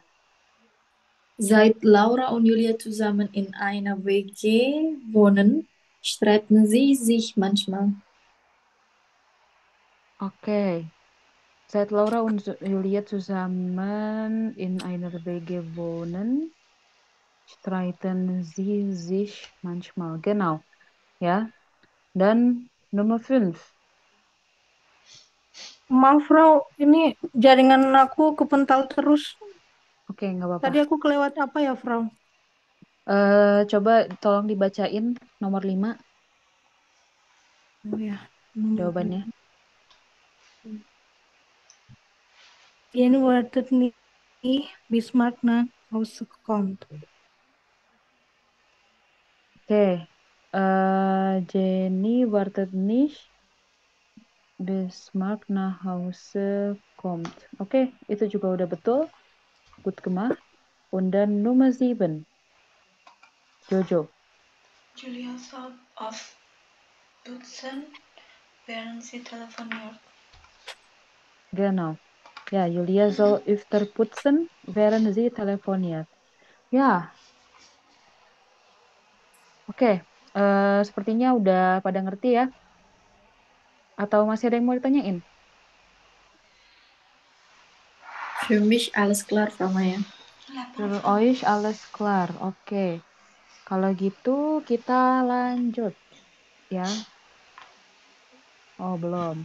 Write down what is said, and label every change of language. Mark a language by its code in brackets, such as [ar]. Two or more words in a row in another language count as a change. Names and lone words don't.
[de] Seit Laura und Julia zusammen in einer WG wohnen, streiten sie sich manchmal. Okay. Seit Laura und Julia zusammen in einer WG wohnen, streiten sie sich manchmal. Genau. Ja. Dan Nummer 5. [id] Maaf, Frau, ini jaringan aku kepental terus. Oke, nggak apa-apa. Tadi aku kelewat apa ya, Frau? Coba tolong dibacain nomor 5 Oh ya, nomor jawabannya. [de] Jenny wartet nih Bismarck nach Hause kommt. [id] Oke. [de] Jenny wartet nicht Bismarck nach Hause kommt. [id] Oke, itu juga udah betul. [de] Gut gemacht. Und dann Nummer 7. Jojo. Julia soll aufputzen, während sie telefoniert. Genau. Ja, Julia soll öfter putzen, während sie telefoniert. [id] Ya. Oke. Sepertinya udah pada ngerti ya. Atau masih ada yang mau ditanyain? [de] Für mich alles klar, Frau Maya. Für euch alles klar. [id] Oke. Kalau gitu kita lanjut ya. Oh, belum.